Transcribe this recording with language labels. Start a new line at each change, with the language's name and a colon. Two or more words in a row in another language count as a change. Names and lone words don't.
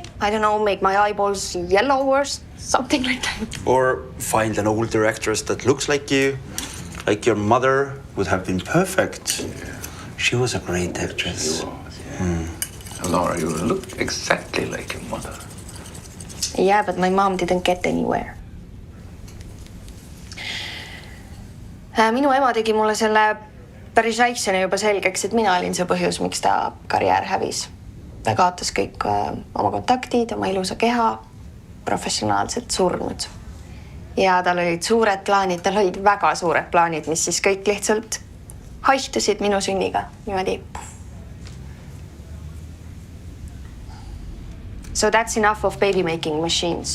English: I don't know, make my eyeballs yellow or something like that. Or find an older actress that looks like you. Like your mother would have been perfect. Yeah. She was a great actress. Laura, you look exactly like your mother. Yeah, but my mom didn't get anywhere.
Estonian: Minu ema tegi mulle selle päris väiksena juba selgeks, et mina olin see põhjus, miks ta karjäär hävis. Ta kaotas kõik oma kontaktid, oma ilusa keha, professionaalselt surnud. Ja tal olid suured plaanid, tal olid väga suured plaanid, mis siis kõik lihtsalt haihtusid minu sünniga. Niimoodi.
English: So that's enough of baby making machines.